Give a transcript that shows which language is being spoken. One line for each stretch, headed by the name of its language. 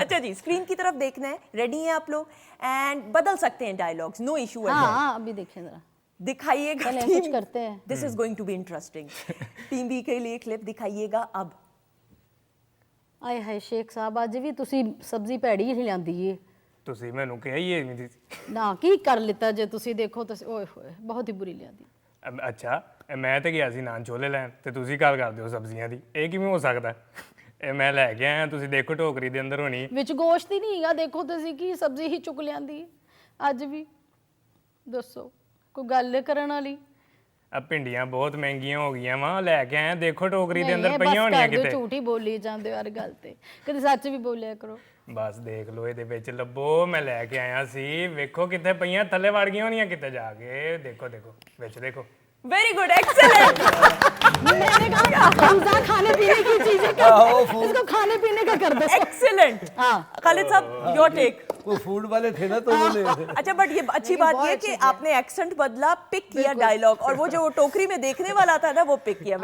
Hindi: अच्छा जी, स्क्रीन की तरफ देखना है। रेडी हैं आप लोग?
English: And बदल सकते हैं डायलॉग्स, नो इशू है।
Hindi: हाँ अभी देखें जरा, दिखाइएगा कुछ करते हैं।
English: This is going to be interesting.
Hindi: Team B के लिए क्लिप दिखाइएगा अब।
Punjabi: आए हाय शेख साहब, अज भी तुसी सब्जी भैड़ी ही लियांदी है। ਤੁਸੀਂ ਮੈਨੂੰ ਕਿਹਾ ਹੀ ਇਹ ਨਹੀਂ ਸੀ। ਨਾ ਕੀ ਕਰ ਲਿੱਤਾ ਜੇ ਤੁਸੀਂ ਦੇਖੋ ਤੁਸੀਂ, ਓਏ ਹੋਏ ਬਹੁਤ ਹੀ ਬੁਰੀ ਲਿਆਂਦੀ। ਅੱਛਾ ਮੈਂ ਤੇ ਗਿਆ ਸੀ ਨਾਨ ਛੋਲੇ ਲੈਣ ਤੇ ਤੁਸੀਂ ਗੱਲ ਕਰਦੇ ਹੋ ਸਬਜ਼ੀਆਂ ਦੀ, ਇਹ ਕਿਵੇਂ ਹੋ ਸਕਦਾ? ਇਹ ਮੈਂ ਲੈ ਕੇ ਆਇਆ, ਤੁਸੀਂ ਦੇਖੋ ਟੋਕਰੀ ਦੇ ਅੰਦਰ ਹੋਣੀ। ਵਿੱਚ ਗੋਸ਼ਤ ਹੀ ਨਹੀਂ ਹੈਗਾ, ਦੇਖੋ ਤੁਸੀਂ ਕੀ ਸਬਜ਼ੀ ਹੀ ਚੁੱਕ ਲਿਆਂਦੀ ਅੱਜ ਵੀ। ਦੱਸੋ ਕੋਈ ਗੱਲ ਕਰਨ ਵਾਲੀ। ਆ ਭਿੰਡੀਆਂ ਬਹੁਤ ਮਹਿੰਗੀਆਂ ਹੋ ਗਈਆਂ ਵਾ, ਲੈ ਕੇ ਆਇਆ, ਦੇਖੋ ਟੋਕਰੀ ਦੇ ਅੰਦਰ ਨਹੀਂ, ਪਈਆਂ ਹੋਣੀਆਂ ਬਸ ਕਰ ਦਿਓ, ਕਿਤੇ। ਝੂਠ ਹੀ ਬੋਲੀ ਜਾਂਦੇ ਹੋ ਹਰ ਗੱਲ ਤੇ, ਕਦੇ ਸੱਚ ਵੀ ਬੋਲਿਆ ਕਰੋ। ਬਸ ਦੇਖ ਲਓ ਇਹਦੇ ਵਿੱਚ ਲੱਭੋ, ਮੈਂ ਲੈ ਕੇ ਆਇਆ ਸੀ, ਵੇਖੋ ਕਿੱਥੇ ਪਈਆਂ, ਥੱਲੇ ਵੜ ਗਈਆਂ ਹੋਣੀਆਂ ਕਿਤੇ ਜਾ ਕੇ। ਦੇਖੋ ਦੇਖੋ ਵਿੱਚ
Hindi: देखो।
English: Very good, excellent.
Hindi: मैंने कहा हमजा खाने पीने की चीजें कर, इसको खाने पीने का कर दो।
English: Excellent.
Hindi: हाँ खालिद साहब योर टेक। वो फूड वाले थे ना तो उन्होंने अच्छा बट ये अच्छी बात ये कि आपने एक्सेंट बदला, पिक किया डायलॉग, और वो जो टोकरी में देखने वाला था ना वो पिक किया।